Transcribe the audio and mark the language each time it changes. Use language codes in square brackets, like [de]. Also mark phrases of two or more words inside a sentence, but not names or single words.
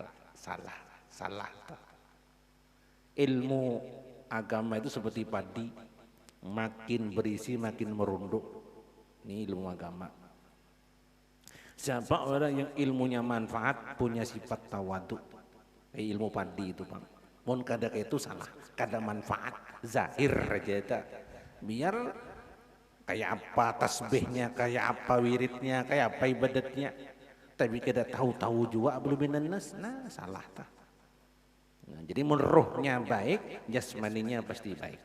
[id] Ilmu agama itu seperti padi, makin berisi makin merunduk. Ini ilmu agama. Siapa orang yang ilmunya manfaat, punya sifat tawadu, ilmu padi itu Bang. [bjn] Mun kada itu salah, kada manfaat, zahir aja itu. [id] Biar kayak apa tasbihnya, kayak apa wiridnya, kayak apa ibadatnya, tapi kita tahu juga belum minannas, nah salah tak. Nah, jadi mun rohnya baik, jasmaninya pasti baik.